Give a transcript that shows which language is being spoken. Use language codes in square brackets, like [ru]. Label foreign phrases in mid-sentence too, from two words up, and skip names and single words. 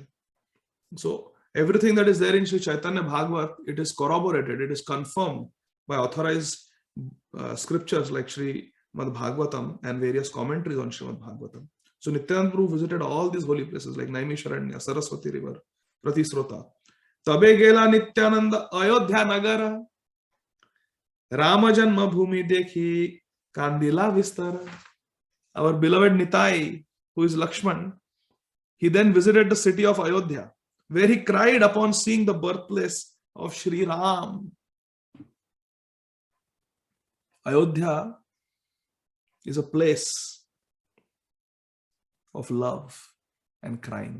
[en] So everything that is there in Sri Chaitanya Bhagavat, it is corroborated, it is confirmed by authorized scriptures like Sri Mad Bhagavatam and various commentaries on Srimad Bhagavatam. So Nityananda Prabhu visited all these holy places like Naimisharanya, Saraswati River, Pratisrota. [bn] তবে গেলা নিত্যানন্দ অযোধ্যা নগর, রাম জন্ম ভূমি দেখি কান্দিলা বিস্তর. [en] Our beloved Nitai, who is Lakshman, he then visited the city of Ayodhya, where he cried upon seeing the birthplace of Shri Ram. Ayodhya is a place of love and crying.